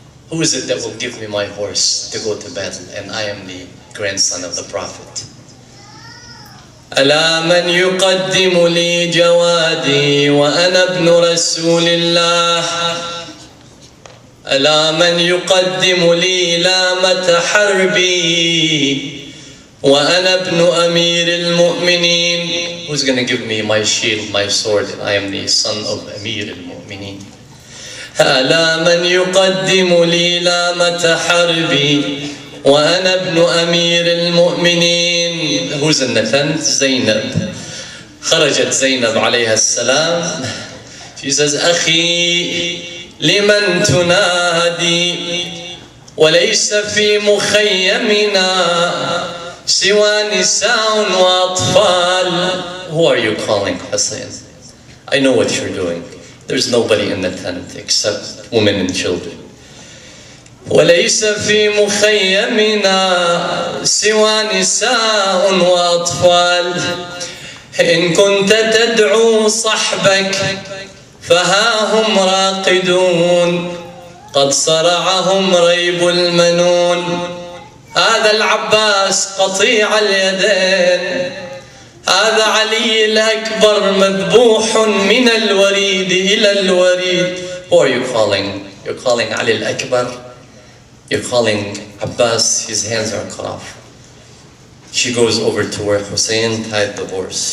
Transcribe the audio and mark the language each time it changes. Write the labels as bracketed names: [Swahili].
[English] Who is it that will give me my horse to go to battle, and I am the grandson of the Prophet? [Arabic] ألا من يقدم لي جوادي وأنا ابن رسول الله. ألا من يقدم لي لامة حربي وأنا ابن أمير المؤمنين. [English] Who's going to give me my shield, my sword, and I am the son of Amir al-Mu'mineen. [Arabic] ألا من يقدم لي لامة حربي وأنا ابن أمير المؤمنين. [English] Who's in the tent? Zainab. [Arabic] خرجت زينب عليها السلام. [English] She says, [Arabic] أخي لمن تنادي وليس في مخيمنا سوى نساء وأطفال. [English] Who are you calling, Hassan? I know what you're doing. There's nobody in the tent except women and children. [Arabic] وليس في مخيمنا سوى نساء وأطفال. إن كنت تدعو صحبك فها هم راقدون قد صرعهم ريب المنون. هذا العباس قطيع اليدين، هذا علي الأكبر مذبوح من الوريد إلى الوريد. [English] Who are you calling? You're calling Ali al-Akbar? You're calling Abbas, his hands are cut off. She goes over to where Hussein tied the horse.